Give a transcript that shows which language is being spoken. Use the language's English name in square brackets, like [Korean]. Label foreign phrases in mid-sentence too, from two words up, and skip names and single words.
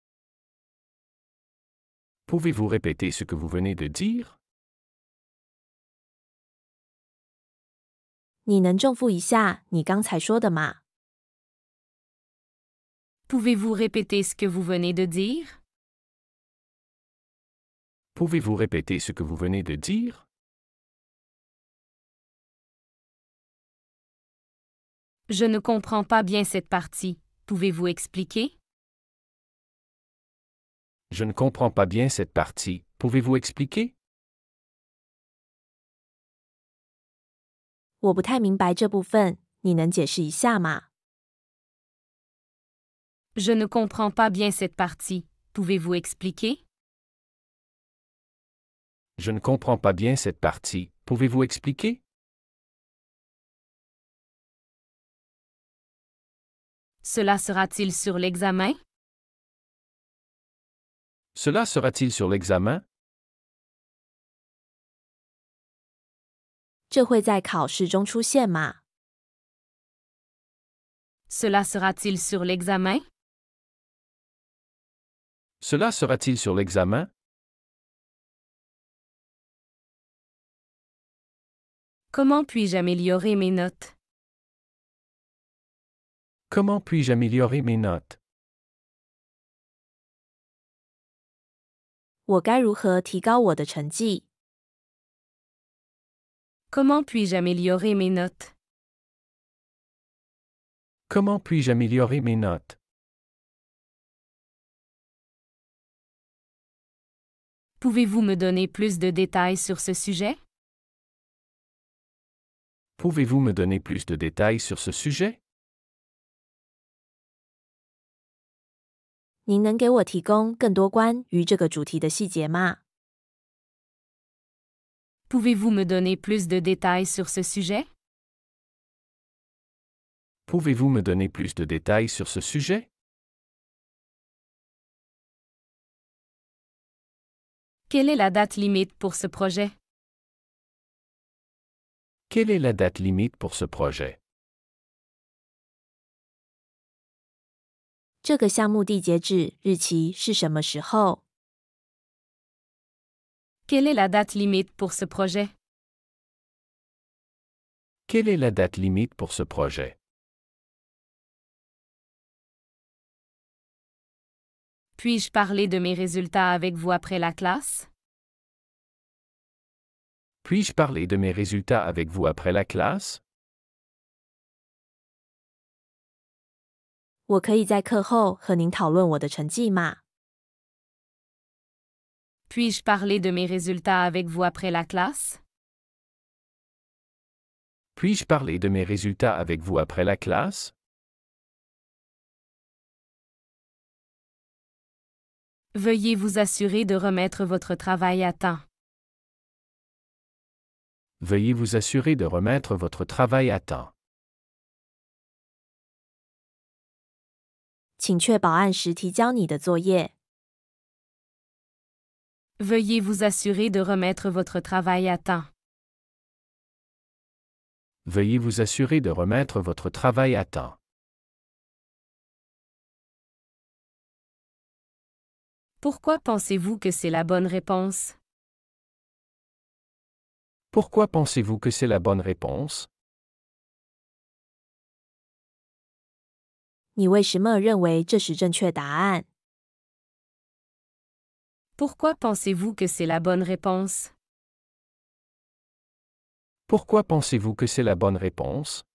[French] Pouvez-vous répéter ce que vous venez de dire? [Chinese] 你能重复一下你刚才说的吗？ [French] Pouvez-vous répéter ce que vous venez de dire? Pouvez-vous répéter ce que vous venez de dire? Je ne comprends pas bien cette partie. Pouvez-vous expliquer? Je ne comprends pas bien cette partie. Pouvez-vous expliquer? [Chinese] 我不太明白这部分，你能解释一下吗？ [French] Je ne comprends pas bien cette partie. Pouvez-vous expliquer? Je ne comprends pas bien cette partie. Pouvez-vous expliquer? Cela sera-t-il sur l'examen? Cela sera-t-il sur l'examen? [Chinese] 这会在考试中出现吗？ [French] Cela sera-t-il sur l'examen? Cela sera-t-il sur l'examen? Comment puis-je améliorer mes notes? Comment puis-je améliorer mes notes? [Chinese] 我该如何提高我的成绩？ [French] Comment puis-je améliorer mes notes? Comment puis-je améliorer mes notes? Pouvez-vous me donner plus de détails sur ce sujet? Pouvez-vous me donner plus de détails sur ce sujet? [Chinese] 您能给我提供更多关于这个主题的细节吗？ [French] Pouvez-vous me donner plus de détails sur ce sujet? Pouvez-vous me donner plus de détails sur ce sujet? Quelle est la date limite pour ce projet? Quelle est la date limite pour ce projet? [Chinese] 这个项目缔结止日期是什么时候？ [French] Quelle est la date limite pour ce projet? Quelle est la date limite pour ce projet? Puis-je parler de mes résultats avec vous après la classe? Puis-je parler de mes résultats avec vous après la classe? [Chinese] 我可以在课后和您讨论我的成绩吗？ [French] Puis-je parler de mes résultats avec vous après la classe? Puis-je parler de mes résultats avec vous après la classe? Veuillez vous assurer de remettre votre travail à temps. Veuillez vous assurer de remettre votre travail à temps. [Chinese] 请确保按时提交你的作业。 [French] Veuillez vous assurer de remettre votre travail à temps. Veuillez vous assurer de remettre votre travail à temps. Pourquoi pensez-vous que c'est la bonne réponse? Pourquoi pensez-vous que c'est la bonne réponse? [Chinese] 你为什么认为这是正确答案？ [French] Pourquoi pensez-vous que c'est la bonne réponse? Pourquoi pensez-vous que c'est la bonne réponse?